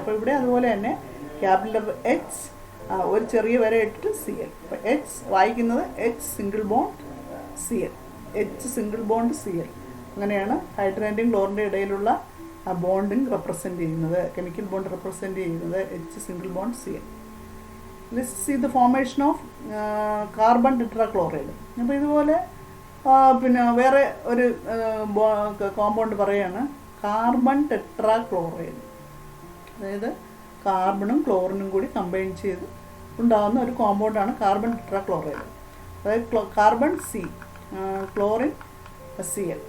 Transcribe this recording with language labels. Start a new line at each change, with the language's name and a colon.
Malayalam: അപ്പോൾ ഇവിടെ അതുപോലെ തന്നെ ക്യാപിറ്റൽ ലെറ്റർ H, ഒരു ചെറിയ വര ഇട്ടിട്ട് Cl. അപ്പോൾ H വായിക്കുന്നത് H single bond Cl, H single bond Cl. അങ്ങനെയാണ് ഹൈഡ്രജൻ്റെയും ക്ലോറിൻ്റെ ഇടയിലുള്ള ആ ബോണ്ടിങ് റെപ്രസെൻറ്റ് ചെയ്യുന്നത്, കെമിക്കൽ ബോണ്ട് റെപ്രസെൻറ്റ് ചെയ്യുന്നത് H single bond Cl.
English: Let's see the formation of carbon tetrachloride.
Malayalam: അപ്പോൾ ഇതുപോലെ പിന്നെ വേറെ ഒരു കോമ്പൗണ്ട് പറയുകയാണ് കാർബൺ ടെട്രാക്ലോറൈഡ്. അതായത് കാർബണും ക്ലോറിനും കൂടി കമ്പൈൻ ചെയ്ത് ഉണ്ടാകുന്ന ഒരു കോമ്പൗണ്ടാണ് കാർബൺ ടെട്രാക്ലോറൈഡ്. അതായത് കാർബൺ C, ക്ലോറിൻ Cl.